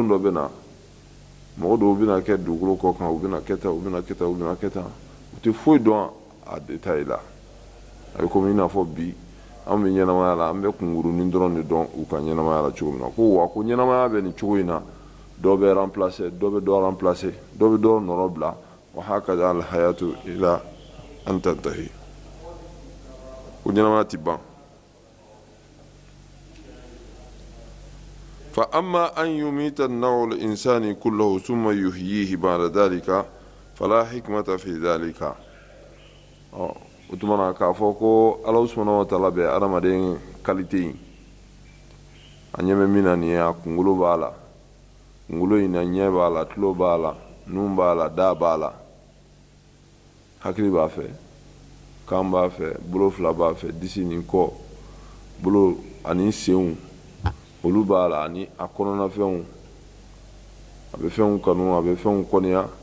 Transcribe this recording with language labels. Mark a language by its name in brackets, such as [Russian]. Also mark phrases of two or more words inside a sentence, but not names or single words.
[Bambara] dɔ bɛ na mɔgɔ dɔw bɛna kɛ dugukolo kɔ kan u bɛna kɛ tan u bɛna kɛ tan u bɛna kɛ tan u tɛ foyi dɔn a détail la a bɛ komi i n'a fɔ bi an bɛ ɲɛnamaya la an bɛ kunkurunin dɔrɔn de dɔn u ka ɲɛnamaya la cogo min na ko wa ko ɲɛnamaya bɛ nin cogo in na dɔ bɛ remplacer dɔ bɛ dɔ remplacer dɔ bɛ dɔ nɔrɔ bila wa [Arabic] هكذا الحياة إلى أن تنتهي [Bambara] ko ɲɛnamaya ti ban [Arabic] فأما أن يميت النوع الإنساني كله ثم يحييه بعد ذلك فلا حكمة في ذلك [Bambara] o tumana k'a fɔ ko Alahu [Arabic] سبحانه وتعالى [Bambara] bɛ adamaden qualité in a ɲɛ bɛ min na nin ye a kunkolo b'a la kunkolo in na ɲɛ b'a la tulo b'a la nun b'a la da b'a la hakili b'a fɛ kan b'a fɛ bolo fila b'a fɛ disi ni kɔ bolo ani senw olu b'a la ani a kɔnɔnafɛnw a bɛ fɛnw kanu a bɛ fɛnw kɔniya